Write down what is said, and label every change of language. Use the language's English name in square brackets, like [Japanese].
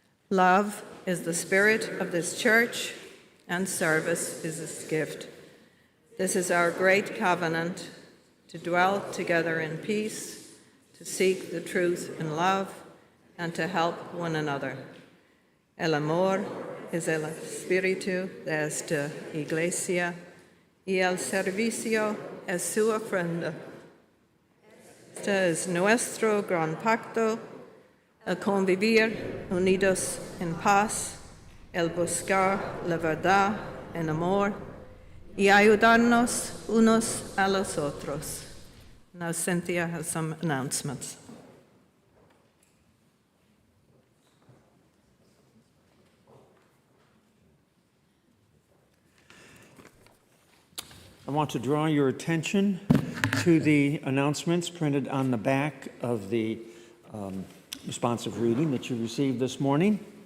[English] Love is the spirit of this church, and service is its gift. This is our great covenant, to dwell together in peace, to seek the truth in love, and to help one another. [Spanish] El amor es el espíritu de esta iglesia, y el servicio es su ofrenda. Este es nuestro gran pacto, el convivir unidos en paz, el buscar la verdad en amor, y ayudarnos unos a los otros. [English] Now Cynthia has some announcements. I want to draw your attention to the announcements printed on the back of the responsive reading that you received this morning.